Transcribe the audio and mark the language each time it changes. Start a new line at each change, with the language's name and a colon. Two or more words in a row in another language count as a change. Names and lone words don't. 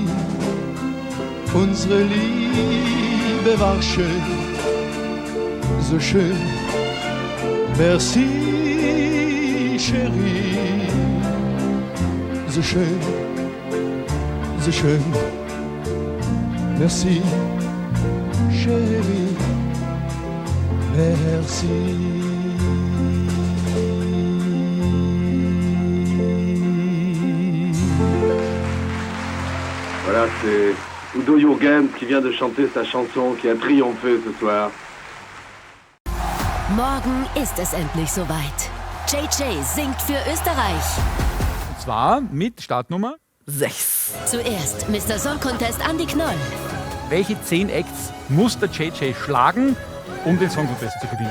German: Unsere Liebe war schön, so schön.
French: Merci, chérie.
German: So schön, so schön.
French: Merci, chérie. Merci. Voilà, c'est Udo Jürgens qui vient de chanter sa chanson qui a triomphé ce soir.
German: Morgen ist es endlich soweit. JJ singt für Österreich. Und zwar mit Startnummer 6. Zuerst Mr. Song Contest Andi Knoll. Welche 10 Acts muss der JJ schlagen, um den Song Contest zu gewinnen?